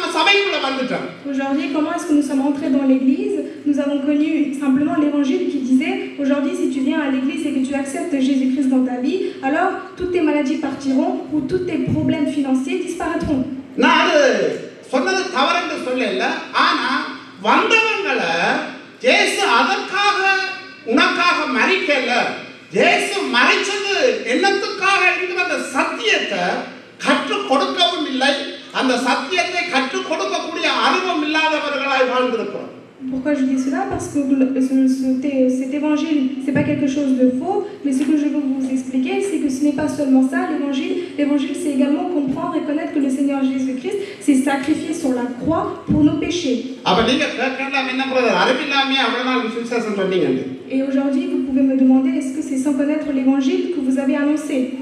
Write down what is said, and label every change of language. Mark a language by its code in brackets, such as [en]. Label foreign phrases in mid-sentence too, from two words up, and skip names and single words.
[ta] சபைக்குள்ள வந்துட்டோம். [fr] Aujourd'hui, comment est-ce que nous sommes entrés dans l'église? Nous avons connu simplement l'évangile qui disait aujourd'hui, si tu viens à l'église et que tu acceptes Jésus-Christ dans ta vie, alors toutes tes maladies partiront ou tous tes problèmes financiers disparaîtront. [ta] நான் அது சொன்னது தவறுன்னு சொல்லல. ஆனா வந்தவங்களை இயேசு அதற்காக உனக்காக மரிக்கல. இயேசு மரிச்சது என்னத்துக்காக என்கிற அந்த சத்தியத்தை கற்றுக் கொடுக்கவும் இல்லை. அந்த சத்தியத்தை கற்றுக் கொடுக்கக்கூடிய அறிவும் இல்லாதவர்களாய் வாழ்ந்திருக்கிறோம். [fr] Pourquoi je dis cela? Parce que cet évangile, c'est pas quelque chose de faux, mais ce que je veux vous expliquer, c'est que ce n'est pas seulement ça, l'évangile. L'évangile, c'est également comprendre et connaître que le Seigneur Jésus-Christ s'est sacrifié sur la croix pour nos péchés. Et aujourd'hui, vous pouvez me demander, est-ce que c'est sans connaître l'évangile que vous avez annoncé?